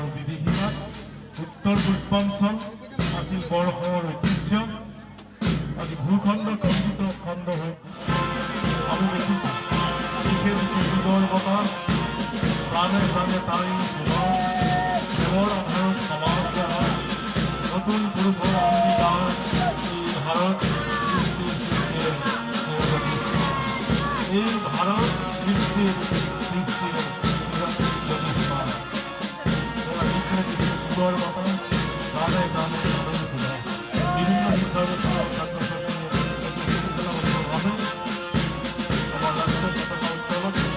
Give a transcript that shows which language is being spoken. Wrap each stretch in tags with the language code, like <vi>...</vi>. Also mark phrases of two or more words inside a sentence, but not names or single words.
<as>বিধিসীমাত উত্তৰ পূৰ্বাঞ্চল আছিল বৰষৰ ঐতিহ্য আজি ভূখণ্ড খণ্ডিত খণ্ড হৈ আমি দেখিছোঁ যুগৰ বতাহ প্ৰাণে প্ৰাণে তাৰি দেৱৰ আধাৰত সমাজ গঢ়া নতুন পুৰুষৰ অংগীকাৰ এই ভাৰত</as> <bn>এই ভারত সৃষ্টির যুগর মতো গানে গানে বিভিন্ন শিক্ষার ছাত্রছাত্রীভাবে আমার রাষ্ট্রের পতাকা উত্তোলন</bn>